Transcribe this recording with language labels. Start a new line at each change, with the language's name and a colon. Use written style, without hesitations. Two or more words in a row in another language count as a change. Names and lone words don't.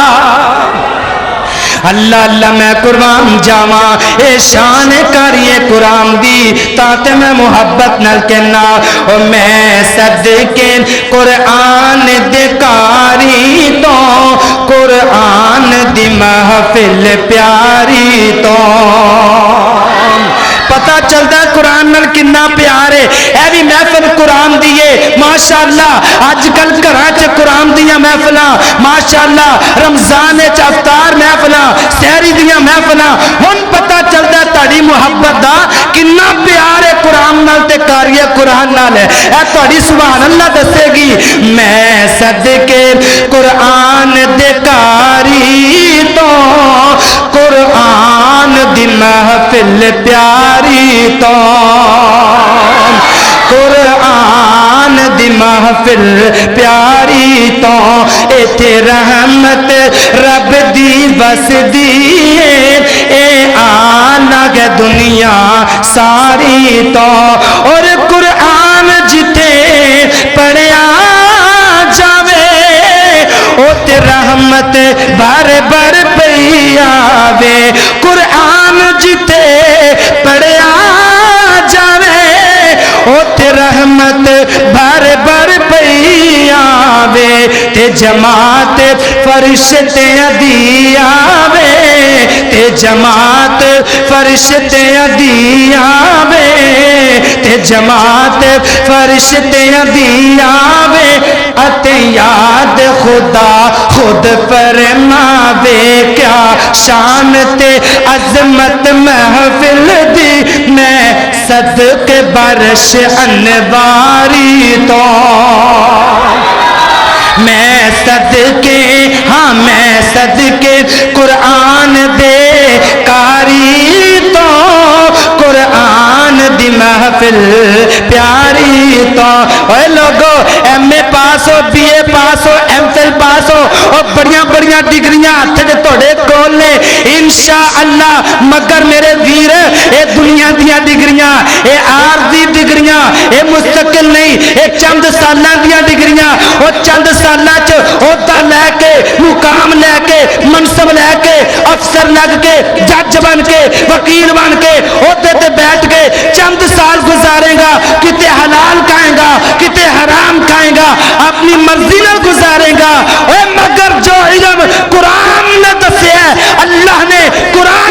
Punjabi: اللہ اللہ میں قربان جاواں اے شان کریے قرآن دی تاتے میں محبت نال کہنا او میں صدقے قرآن دے کاری تو قرآن دی محفل پیاری تو
Urdu: پتا چلتا ہے
Punjabi: قرآن نال کنا پیار ہے اے بھی محفل قرآن دیئے ماشاءاللہ آج کل گھراں چ قرآن دیاں محفلاں ماشاءاللہ رمضان وچ افطار محفلاں سحری دیاں محفلاں ہن
Urdu: پتا چلتا ہے
Punjabi: تہاڈی محبت دا کنا پیار ہے قرآن نال تے کاری قرآن نال ہے اے تہاڈی سبحان اللہ دسے گی میں صدقے قرآن دے کاری تو قرآن دی محفل پیاری تو قرآن دی محفل پیاری تو ایتھے رحمت رب دی بس دی اے آنا گے دنیا ساری تو اور قرآن جتے پڑھیا جاوے اوتے رحمت بار بار پئی آوے قرآن جتے پڑھیا جاوے اوتے رحمت بار بار پئی آوے تے جماعت فرشتیاں دی آوے تے جماعت فرشتیاں دی آوے تے جماعت فرشتیاں دی آوے اتے یاد خدا خود فرماوے کیا شان تے عظمت محفل دی میں صدق برش انواری تو میں صدقے ہاں میں صدقے قرآن دے کاری تو قرآن دی محفل پیاری تو اے لوگو ایم اے پاس ہو بی اے پاس ہو ایم فل پاس ہو اور بڑیاں بڑیاں ڈگریاں ہاتھ دے توڑے کول نے انشاءاللہ مگر میرے ویر اے دنیا دیاں ڈگریاں اے عارضی ڈگریاں اے مستقل نہیں اے چند سالاں دیاں ڈگریاں او چند سالاں چ عہدہ لے کے مقام لے کے منصب لے کے افسر لگ کے جج بن کے وکیل بن کے عہدے تے بیٹھ کے
Urdu: چند سال گزارے گا
Punjabi: کتے حلال کھائے گا کتے حرام کھائے گا اپنی مرضی نہ گزارے گا اے مگر جو علم قرآن نے دسیا ہے اللہ نے قرآن